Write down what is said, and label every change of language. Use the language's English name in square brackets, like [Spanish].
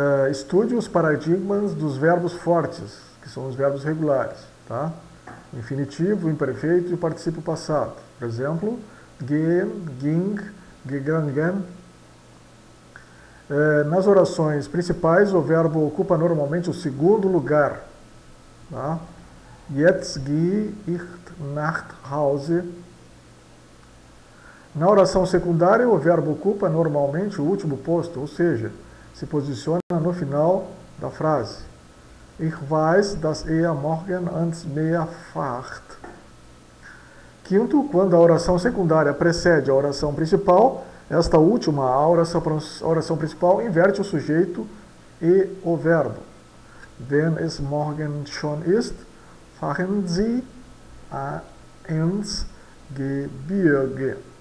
[Portuguese] Estude os paradigmas dos verbos fortes, que são os verbos regulares. Tá? O infinitivo, o imperfeito e o particípio passado. Por exemplo, gehen, ging, gegangen. Nas orações principais, o verbo ocupa normalmente o segundo lugar. Tá? [German] Jetzt gehe ich nach Hause. [Portuguese] Na oração secundária, o verbo ocupa normalmente o último posto, ou seja, se posiciona no final da frase. [German] Ich weiß, dass morgen ans Meer fahrt. [Portuguese] Quinto, quando a oração secundária precede a oração principal, esta última, a oração principal, inverte o sujeito e o verbo. [German] Wenn es morgen schon ist, fahren Sie ins Gebirge.